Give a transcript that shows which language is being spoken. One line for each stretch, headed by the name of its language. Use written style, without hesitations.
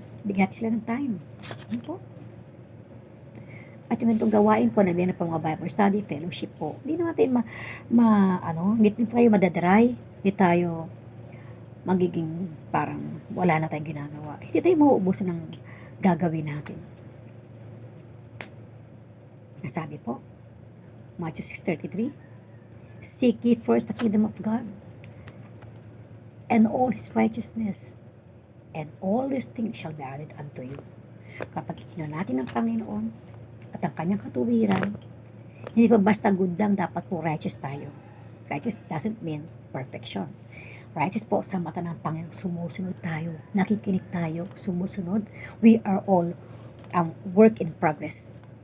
Filipino: Bigyan sila ng time. Ano po? At yung itong gawain po, nandiyan na po mga Bible study, fellowship po. Hindi naman tayo hindi tayo madadry, hindi tayo magiging parang wala na tayong ginagawa. Hindi tayo mauubusan ng gagawin natin. Sabi po,
English: Matthew 6:33, seek ye first the kingdom of God and all His righteousness, and all these things shall be added unto you.
Filipino: Kapag ino natin ang Panginoon at ang kanyang katuwiran, hindi pa basta good lang, dapat po righteous tayo.
English: Righteous doesn't mean perfection.
Filipino: Righteous po sa mata ng Panginoon, sumusunod tayo, nakikinig tayo, sumusunod.
English: We are all work in progress.